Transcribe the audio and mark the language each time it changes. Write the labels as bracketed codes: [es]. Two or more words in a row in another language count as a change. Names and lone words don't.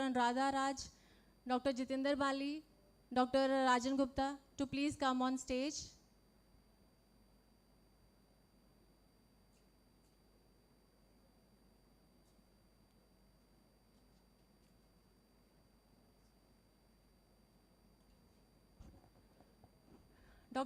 [en] Anuradha Raj, Dr. Jitinder Bali, Dr. Rajan Gupta to please come on stage. Dr.